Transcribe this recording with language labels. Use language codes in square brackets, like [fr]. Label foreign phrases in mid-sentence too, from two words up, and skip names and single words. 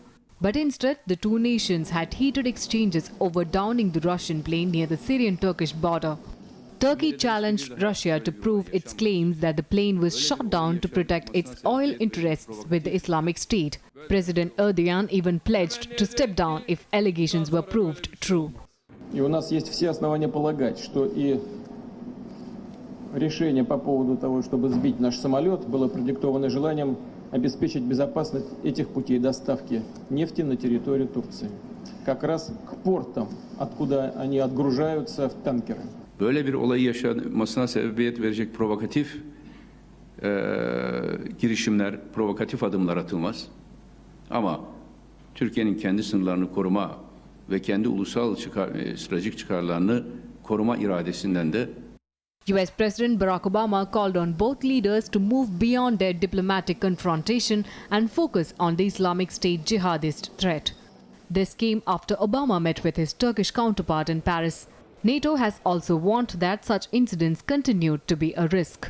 [en] But instead, the two nations had heated exchanges over downing the Russian plane near the Syrian-Turkish border. Turkey challenged Russia to prove its claims that the plane was shot down to protect its oil interests with the Islamic State. President Erdogan even pledged to step down if allegations were proved true. [ru] И у нас есть все основания полагать, что и решение по поводу того, чтобы сбить наш самолет, было продиктовано желанием обеспечить безопасность этих путей доставки нефти на территорию Турции. Как раз к портам, откуда они отгружаются в танкеры. [tr] Böyle bir olayı yaşanmasına sebebiyet verecek provokatif girişimler, provokatif adımlar atılmaz. Ama Türkiye'nin kendi sınırlarını koruma ve kendi ulusal stratejik çıkarlarını koruma iradesinden de [en] US President Barack Obama called on both leaders to move beyond their diplomatic confrontation and focus on the Islamic State jihadist threat. This came after Obama met with his Turkish counterpart in Paris. NATO has also warned that such incidents continue to be a risk.